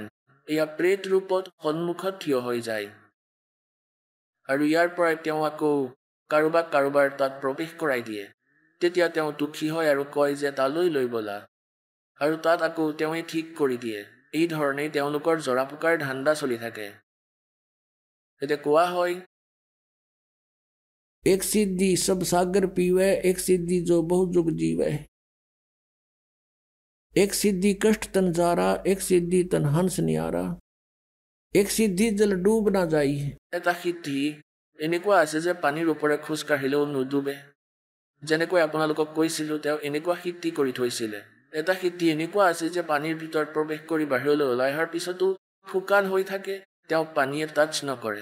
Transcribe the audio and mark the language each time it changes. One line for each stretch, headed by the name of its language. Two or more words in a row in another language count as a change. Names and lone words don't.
Assamese: এয়া প্ৰেত ৰূপত সন্মুখত থিয় হৈ যায়, আৰু ইয়াৰ পৰাই তেওঁ আকৌ কাৰোবাৰ তাত প্ৰৱেশ কৰাই দিয়ে। তেতিয়া তেওঁ দুখী হয় আৰু কয় যে তালৈ লৈ ব'লা, আৰু তাত আকৌ তেওঁৱে ঠিক কৰি দিয়ে। এই ধৰণেই তেওঁলোকৰ জৰা ফুকাৰ ধান্দা চলি থাকে। এতিয়া কোৱা হয়,
Hindi: एक सिद्धि सब सागर पीवे, एक सिद्धि जो बहु जुग जीवे। एक सिद्धि कष्ट तन जारा, एक सिद्धि तन हंस नियारा। एक सिद्धि जल डूब ना जाई।
Assamese: এটা সিদ্ধি এনেকুৱা আছে যে পানীৰ ওপৰে খোজ কাঢ়িলেও নুডুবে। যেনেকৈ আপোনালোকক কৈছিলোঁ, তেওঁ এনেকুৱা সিদ্ধি কৰি থৈছিলে। এটা সিদ্ধি এনেকুৱা আছে যে পানীৰ ভিতৰত প্ৰৱেশ কৰি বাহিৰলৈ ওলাই অহাৰ পিছতো শুকান হৈ থাকে, তেওঁক পানীয়ে টাচ নকৰে।